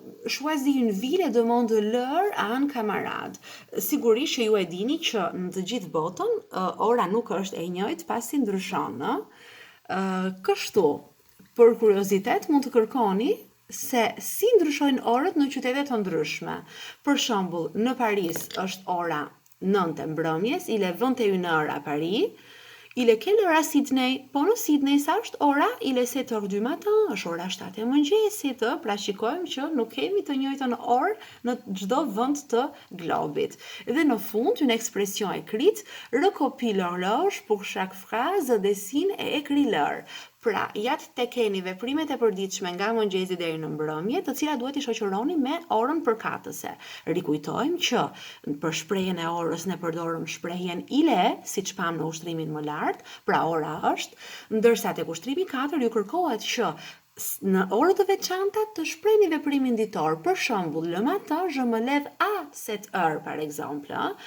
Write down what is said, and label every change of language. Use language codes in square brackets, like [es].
[fr] Choisis une ville et demande leur à un camarade. [sq] Sigurisht që ju e dini që në të gjithë botën ora nuk është e njëjtë pasi ndryshon, kështu, për kuriozitet mund të kërkoni se si ndryshojnë orët në qytete të ndryshme. Për shembull, në Paris është ora 9 e mbrëmjes, [fr] il est 21h à Paris. Il est quelle heure à Sydney? [sq] Po në Sydney sa është ora? [fr] Il est 7h du matin, [sq] është ora 7 e mëngjesit, pra shikojmë që nuk kemi të njëjtën orë në çdo vend të globit. Dhe në fund, [fr] une expression écrite, recopie l'horloge pour chaque phrase, dessine et écrit l'heure. [sq] Pra, jatë të keni veprimet e përditshme nga mëngjesi deri në mbrëmje, të cilat duhet i shoqëroni me orën përkatëse. Rikujtojmë që për shprehjen e orës ne përdorëm shprehjen ile, siç pam në ushtrimin më lart, pra ora është, ndërsa tek ushtrimi 4 ju kërkohet që në orë të veçanta të shprehni veprimin ditor. Për shembull, [fr] le matin je me lève à 7h par exemple.